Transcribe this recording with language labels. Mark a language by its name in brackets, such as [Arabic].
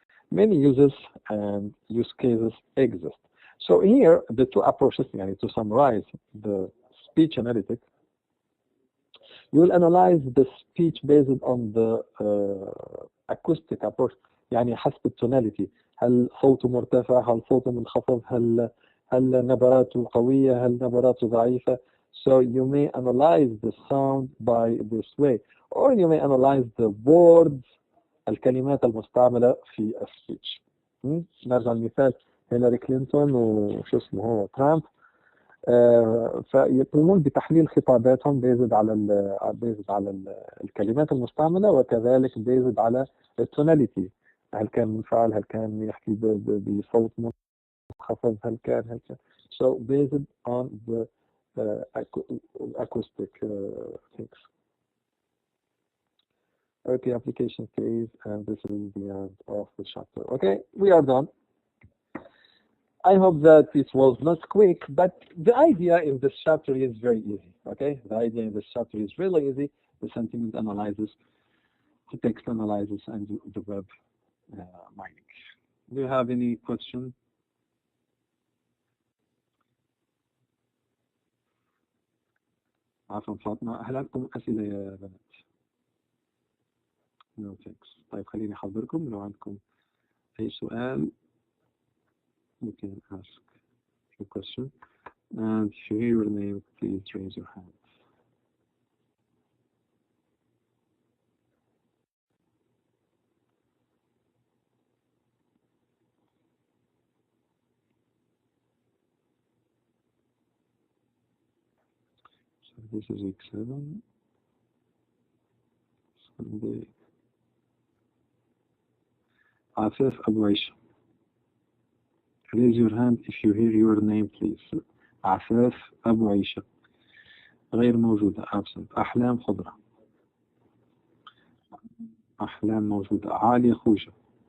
[English] Many uses and use cases exist. So here, the two approaches, to summarize the speech analytic, you will analyze the speech based on the acoustic approach، [Arabic] يعني حسب التوناليتي، هل صوته مرتفع، هل صوته منخفض، هل نبراته قوية، هل نبراته ضعيفة. [English] So you may analyze the sound by this way, or you may analyze the words، [Arabic] الكلمات المستعملة في السبيتش. نرجع لمثال هيلاري كلينتون وشو اسمه هو ترامب، فيقومون بتحليل خطاباتهم بيزد على الكلمات المستعملة، وكذلك بيزد على التوناليتي، هل كان منفعل، هل كان يحكي بصوت خفض هل كان. [English] So based on the acoustic things. Okay, application phase, and this is the end of the chapter. Okay, we are done. I hope that it was not quick, but the idea in this chapter is very easy. Okay, the idea in this chapter is really easy. The sentiment analysis, the text analysis, and the web mining. Do you have any question? [Arabic] عفوا فاطمة، هل عندكم أسئلة يا بنات؟ [English] No thanks. [Arabic] طيب خليني أحضركم لو عندكم أي سؤال. [English] You can ask your question. And if you hear your name, please raise your hand. So this is week 7. Sunday. Afif Abu Aisha. Raise your hand if you hear your name, please. [Arabic] عفاف أبو عيشة. غير موجودة. absent. أحلام خضرة. أحلام موجودة. عالية خوجة.